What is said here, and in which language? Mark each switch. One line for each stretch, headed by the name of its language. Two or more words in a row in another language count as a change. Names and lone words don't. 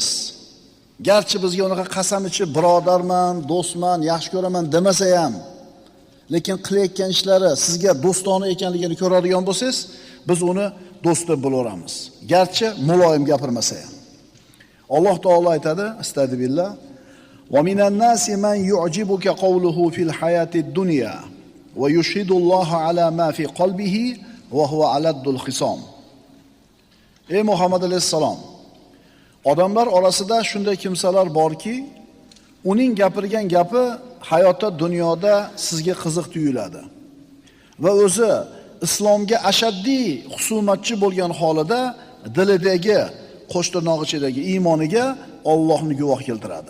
Uzbek: Garchi bizga unaqa qasam ichib birodarman, do'stman, yaxshi ko'raman demasa ham, lekin qilayotgan ishlari sizga do'stona ekanligini ko'radigan bo'lsangiz, biz uni do'st deb bilaveramiz. Garchi muloyim gapirmasa ham. Alloh taolo aytadi,
Arabic: astagfirullah: "ومن الناس من يعجبك قوله في الحياة الدنيا ويشهد الله على ما في قلبه وهو ألد الخصام."
Uzbek: Ey Muhammad alayhisalom, odamlar orasida shunday kimsalar borki, uning gapirgan gapi hayotda, dunyoda sizga qiziq tuyuladi. Va o'zi islomga ashaddiy husumatchi bo'lgan holida dilidagi, qo'shtirnoq ichidagi iymoniga Allohni guvoh keltiradi.